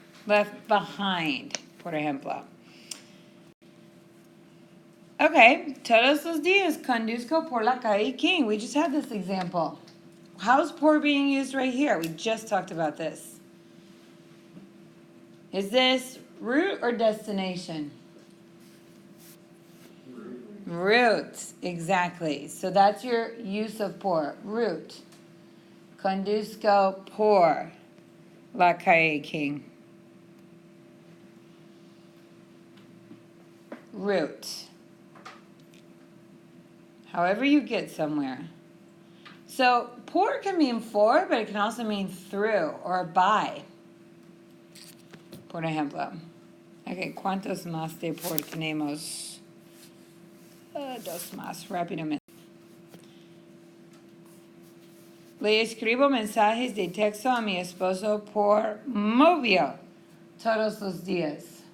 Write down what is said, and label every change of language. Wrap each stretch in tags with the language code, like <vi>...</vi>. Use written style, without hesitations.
<en>Left behind,</en> <es>por ejemplo. Okay, todos los días conduzco por la calle King.</es> <en>We just had this example. How's por being used right here? We just talked about this. Is this route or destination? Route, exactly. So that's your use of por. Route.</en> <es>Conduzco por la calle King.</es> <en>Route. However you get somewhere. So por can mean for, but it can also mean through or by.</en> <es>Por ejemplo. Okay, ¿cuántos más de por tenemos? Dos más, rápidamente. Le escribo mensajes de texto a mi esposo por móvil todos los días.</es>